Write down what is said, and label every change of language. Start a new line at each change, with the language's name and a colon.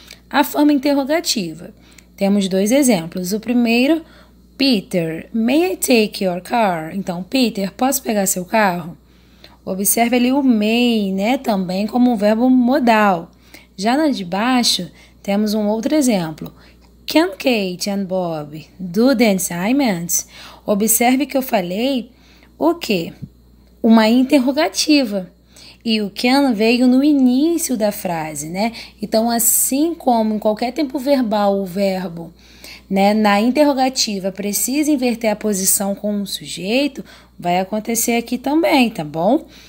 Portuguese: A forma interrogativa. Temos dois exemplos. O primeiro,
English: Peter, may I take your car?
Portuguese: Então, Peter, posso pegar seu carro? Observe ali o may, né, também como um verbo modal. Já na de baixo, temos um outro exemplo.
English: Can Kate and Bob do the assignments?
Portuguese: Observe que eu falei o quê? Uma interrogativa. E o can veio no início da frase, né? Então, assim como em qualquer tempo verbal o verbo, né, na interrogativa precisa inverter a posição com o sujeito, vai acontecer aqui também, tá bom?